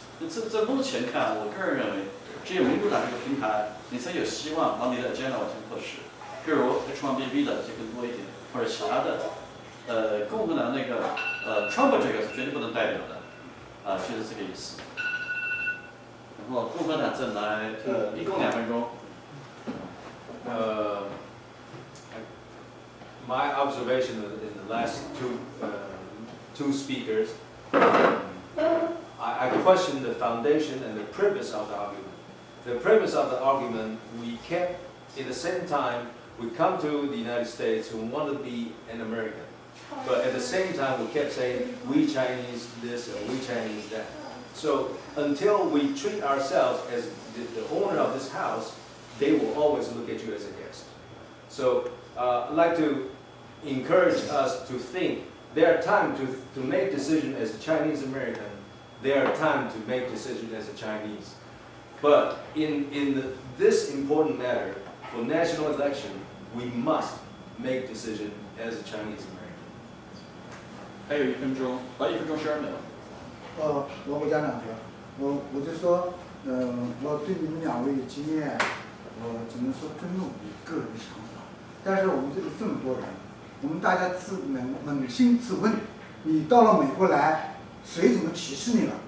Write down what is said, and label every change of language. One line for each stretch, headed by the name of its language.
Chinese: 在目前看，我个人认为，只有民主党这个平台，你才有希望把你的 agenda 往前落实。比如 H1B 的就更多一点，或者其他的，共和党那个Trump 这个是绝对不能代表的，就是这个意思。然后共和党再来，一共2分钟。
English: My observation in the last two speakers, I question the foundation and the premise of the argument. The premise of the argument, we kept, at the same time, we come to the United States who want to be an American. But at the same time, we kept saying, we Chinese this or we Chinese that. So until we treat ourselves as the owner of this house, they will always look at you as a guest. So I'd like to encourage us to think there are times to make decisions as a Chinese American, there are times to make decisions as a Chinese. But in this important matter, for national election, we must make decisions as a Chinese American.
Chinese: 还有1分钟，1分钟12秒。我讲2句，我就说，我对你们2位的经验，我只能说尊重你个人的想法。但是我们这么多人，我们大家扪心自问，你到了美国来，谁怎么歧视你了？